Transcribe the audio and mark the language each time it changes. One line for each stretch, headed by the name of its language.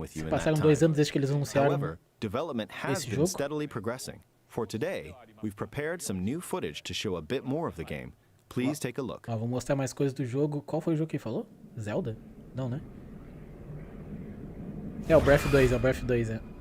Portuguese: Passaram 2 anos desde que eles anunciaram esse jogo.
English: For today, we've prepared some new footage to show a bit more of the game. Please take a look.
Portuguese: Ó, vou mostrar mais coisas do jogo. Qual foi o jogo que ele falou? Zelda? Não, né? É o Breath 2, é.